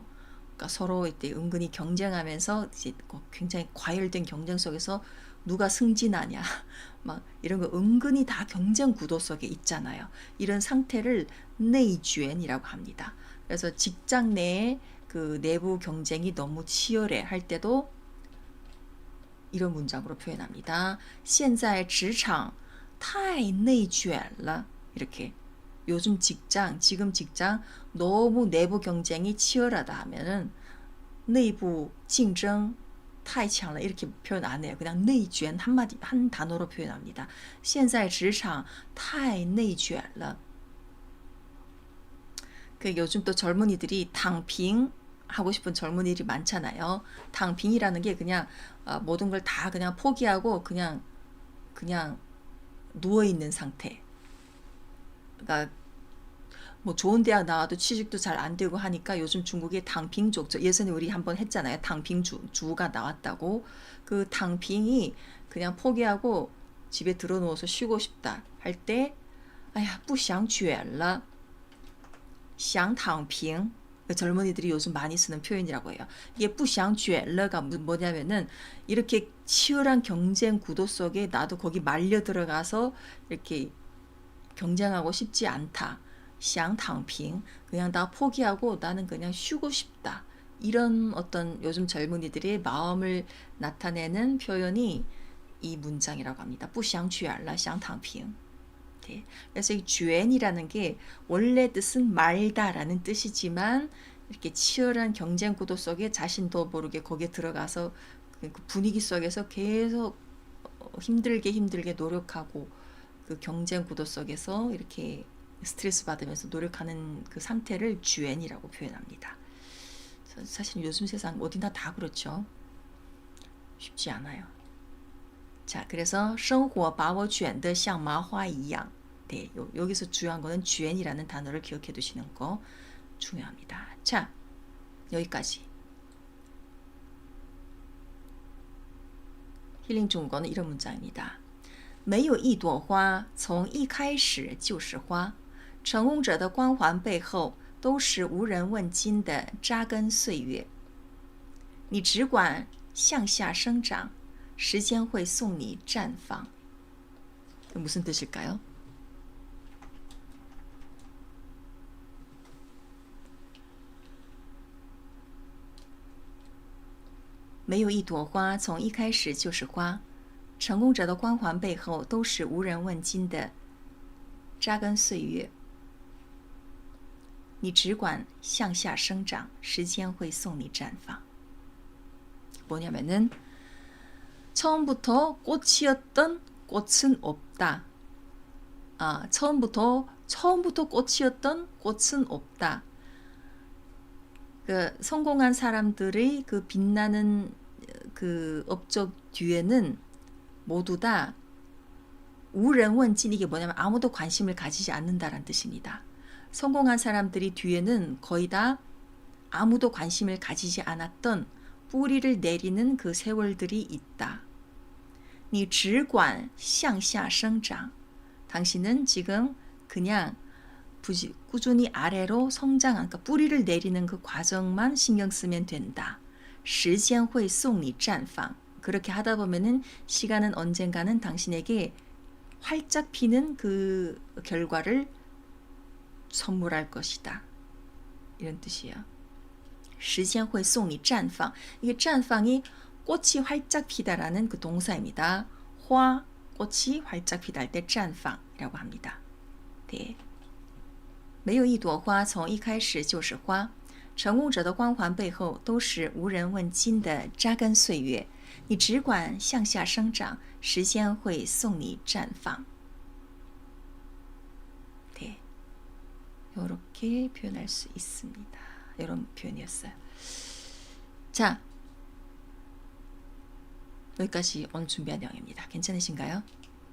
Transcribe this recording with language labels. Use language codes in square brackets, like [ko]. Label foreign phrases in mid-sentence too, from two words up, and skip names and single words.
[ko] 그러니까 서로 이때 은근히 경쟁하면서 이제 굉장히 과열된 경쟁 속에서 누가 승진하냐 막 이런 거 은근히 다 경쟁 구도 속에 있잖아요. 이런 상태를 내쥐엔이라고 합니다. 그래서 직장 내에 그 내부 경쟁이 너무 치열해 할 때도 이런 문장으로 표현합니다. [zh] 现在职场太内卷了 [ko] 이렇게 요즘 지금 직장 너무 내부 경쟁이 치열하다 하면은 내부 [zh] 竞争太强了 [ko] 이렇게 표현 안 해요. 그냥 内卷 한 단어로 표현합니다. [zh] 现在职场太内卷了 [ko] 그 요즘 또 젊은이들이 탕핑 하고 싶은 젊은이들이 많잖아요. 탕핑이라는 게 그냥 모든 걸 다 그냥 포기하고 그냥 누워 있는 상태. 그러니까 뭐 좋은 대학 나와도 취직도 잘 안 되고 하니까 요즘 중국의 탕핑족, 예전에 우리 한번 했잖아요. 탕핑주가 나왔다고. 그 탕핑이 그냥 포기하고 집에 들어 누워서 쉬고 싶다 할 때, 아야, [zh] 不想卷了 想躺平 [ko] 젊은이들이 요즘 많이 쓰는 표현이라고 해요. 이게 [zh] 不想卷了 [ko] 가 뭐냐면은 이렇게 치열한 경쟁 구도 속에 나도 거기 말려 들어가서 이렇게 경쟁하고 싶지 않다. [zh] 想躺平 [ko] 그냥 나 포기하고 나는 그냥 쉬고 싶다. 이런 어떤 요즘 젊은이들의 마음을 나타내는 표현이 이 문장이라고 합니다. [zh] 不想卷了想躺平 네. [ko] 그래서 이 쥐엔이라는 게 원래 뜻은 말다라는 뜻이지만 이렇게 치열한 경쟁 구도 속에 자신도 모르게 거기에 들어가서 그 분위기 속에서 계속 힘들게 노력하고 그 경쟁 구도 속에서 이렇게 스트레스 받으면서 노력하는 그 상태를 쥐엔이라고 표현합니다. 사실 요즘 세상 어디나 다 그렇죠. 쉽지 않아요. 자, 그래서 [zh] 生活把我卷得像麻花一样 [ko] 네, 여기서 중요한 거는 쥐엔이라는 단어를 기억해 두시는 거 중요합니다. 자, 여기까지. 힐링 중국어는 이런 문장입니다. [zh] 没有一朵花从一开始就是花成功者的光环背后都是无人问津的扎根岁月。你只管向下生长，时间会送你绽放。 [ko] 무슨 뜻일까요? [zh] 没有一朵花从一开始就是花，成功者的光环背后都是无人问津的扎根岁月。你只管向下生长，时间会送你绽放。 [ko] 뭐냐면은 처음부터 꽃이었던 꽃은 없다. 처음부터 꽃이었던 꽃은 없다. 그 성공한 사람들의 그 빛나는 그 업적 뒤에는 모두 다 우ren원진, 이게 뭐냐면 아무도 관심을 가지지 않는다라는 뜻입니다. 성공한 사람들이 뒤에는 거의 다 아무도 관심을 가지지 않았던 뿌리를 내리는 그 세월들이 있다. [zh] 你只管向下生长. [ko] 당신은 지금 그냥 꾸준히 아래로 성장한, 그러니까 뿌리를 내리는 그 과정만 신경 쓰면 된다. [zh] 时间会送你绽放. [ko] 그렇게 하다 보면은 시간은 언젠가는 당신에게 활짝 피는 그 결과를 선물할 것이다. 이런 뜻이에요. [zh] 时间会送你绽放. [ko] 이게 绽放이 꽃이 활짝 피다라는 그 동사입니다. 화, 꽃이 활짝 피다 할 때 绽放 이라고 합니다. 네. [zh] 没有一朵花从一开始就是花，成功者的光环背后都是无人问津的扎根岁月。你只管向下生长，时间会送你绽放。 [ko] 네. 이렇게 표현할 수 있습니다. 이런 표현이었어요. 자, 여기까지 오늘 준비한 내용입니다. 괜찮으신가요?